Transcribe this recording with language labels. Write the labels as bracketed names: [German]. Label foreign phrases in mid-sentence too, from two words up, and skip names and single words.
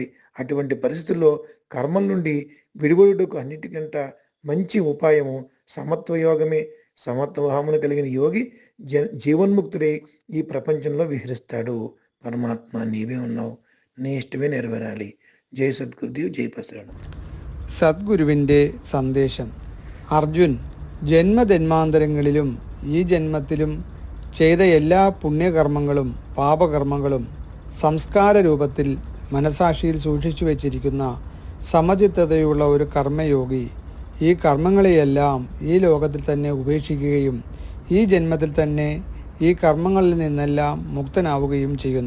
[Telugu] అటువంటి పరిస్థితుల్లో కర్మల నుండి విడివడుటకు అన్నిటికంట మంచి ఉపాయము సమత్వయోగమే. సమత్వభావమును కలిగిన యోగి జీవన్ముక్తుడై ఈ ప్రపంచంలో విహరిస్తాడు. పరమాత్మ నీవే ఉన్నావు, నీ ఇష్టమే నెరవేరాలి. జై సద్గురుదేవ్, జై పసరణం. [Malayalam] സദ്ഗുരുവിൻ്റെ സന്ദേശം. അർജുൻ ജന്മജന്മാന്തരങ്ങളിലും ഈ ജന്മത്തിലും ചെയ്ത എല്ലാ പുണ്യകർമ്മങ്ങളും പാപകർമ്മങ്ങളും സംസ്കാര രൂപത്തിൽ മനസാക്ഷിയിൽ സൂക്ഷിച്ചു വച്ചിരിക്കുന്ന സമചിത്തതയുള്ള ഒരു കർമ്മയോഗി ഈ കർമ്മങ്ങളെയെല്ലാം ഈ ലോകത്തിൽ തന്നെ ഉപേക്ഷിക്കുകയും ഈ ജന്മത്തിൽ തന്നെ ഈ കർമ്മങ്ങളിൽ നിന്നെല്ലാം മുക്തനാവുകയും ചെയ്യുന്നു.